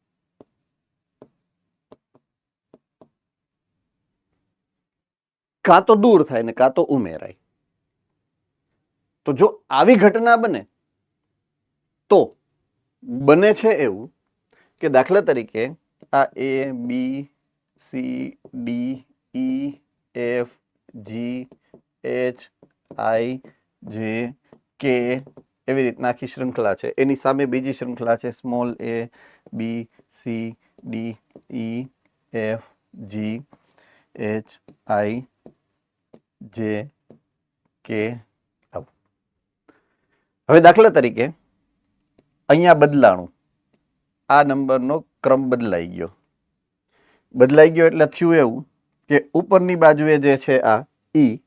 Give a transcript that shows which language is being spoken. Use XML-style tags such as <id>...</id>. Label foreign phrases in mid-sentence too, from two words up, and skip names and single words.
<gu>કાં તો દૂર થાય ને કાં તો ઉમેરાય. તો જો આવી ઘટના બને તો બને છે એવું કે દાખલા તરીકે આ A B C D E F G H I J K એવી રીતના આખી શૃંખલા છે, એની સામે બીજી શૃંખલા છે સ્મોલ a b c d e f g h i j k. હવે દાખલા તરીકે અહીંયા બદલાણું, આ નંબરનો ક્રમ બદલાઈ ગયો એટલે થયું એવું કે ઉપરની બાજુએ જે છે આ E</gu>